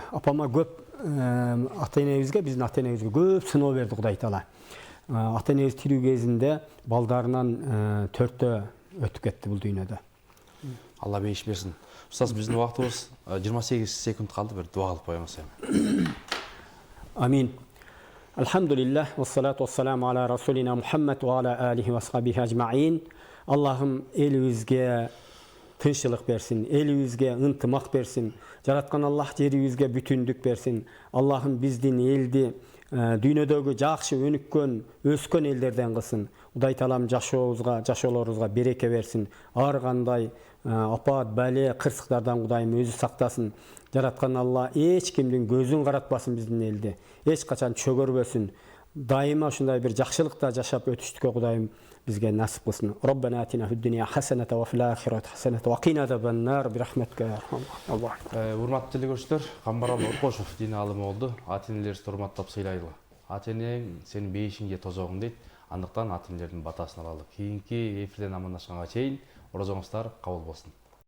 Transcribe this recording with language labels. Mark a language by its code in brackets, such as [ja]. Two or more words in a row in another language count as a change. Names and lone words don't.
[ky] Апама көп ата энебизге, биздин ата энебизге көп сыноо берди Кудай таала. Ата энебиз тирүү кезинде балдарынан 4төө өтүп кетти бул дүйнөдө. Алла бейиш берсин. Устаз, биздин убактыбыз 28 секунд калды, бир дуа кылып коюңуз эми. Амин. [ar] الحمد لله، والصلاة والسلام على رسولنا محمد وعلى آله وأصحابه أجمعين. [ky] Аллахым элибизге тынччылык берсин, элибизге ынтымак берсин. Жараткан Аллах жерибизге бүтүндүк берсин. Аллахым биздин элди дүйнөдөгү жакшы өнүккөн, өскөн элдерден кылсын. Кудай таалам жашоолорубузга береке берсин. Ар кандай апат, бале, кырсыктардан Кудайым өзү сактасын. Жараткан Алла эч кимдин көзүн каратпасын биздин элди. Эч качан чөгөрбөсүн. Дайыма ушундай бир жакшылыкта жашап өтүштүккө Кудайым бизге насип кылсын. [ar] ربنا آتنا في الدنيا حسنة وفي الآخرة حسنة وقنا عذاب النار برحمتك يا أرحم. [ky] Урматтуу телекөрүүчүлөр, Камбарал Оркошов дин алымы болду. Ата энелерибизди урматтап сыйлайлы. Ата энең сенин бейишиңге тозогуң дейт. Андыктан ата энелердин батасын алалы. Кийинки эфирден амандашканга чейин орозоңуздар кабыл болсун.